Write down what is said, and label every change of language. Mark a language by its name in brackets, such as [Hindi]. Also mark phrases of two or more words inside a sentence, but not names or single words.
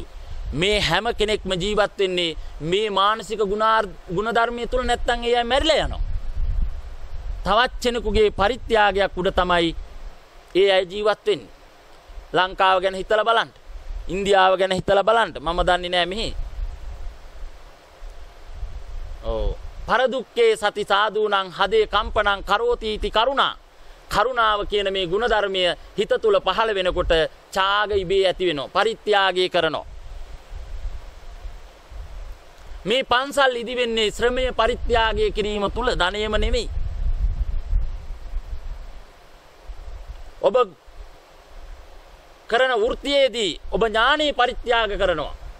[Sinhala] මේ හැම කෙනෙක්ම ජීවත් වෙන්නේ මේ මානසික ගුණ ධර්මයේ තුල නැත්තම් ඒ අය මැරිලා යනවා. තවත් කෙනෙකුගේ පරිත්‍යාගයක් උඩ තමයි ඒ අය ජීවත් වෙන්නේ. ලංකාව ගැන හිතලා බලන්න. ඉන්දියාව ගැන හිතලා බලන්න. මම දන්නේ නෑ මෙහි. [Pali] පරදුක්කේ සති සාදූනං හදේ කම්පනං කරෝති इति කරුණා. [Sinhala] කරුණාව කියන මේ ගුණධර්මය හිත තුල පහළ වෙනකොට ඡාග ඉබේ ඇති වෙනවා. පරිත්‍යාගය කරනවා. මේ පන්සල් ඉදි වෙන්නේ ශ්‍රමය පරිත්‍යාගය කිරීම තුල ධනෙම නෙමෙයි. ඔබ කරන වෘත්තියේදී ඔබ ඥානෙ පරිත්‍යාග කරනවා.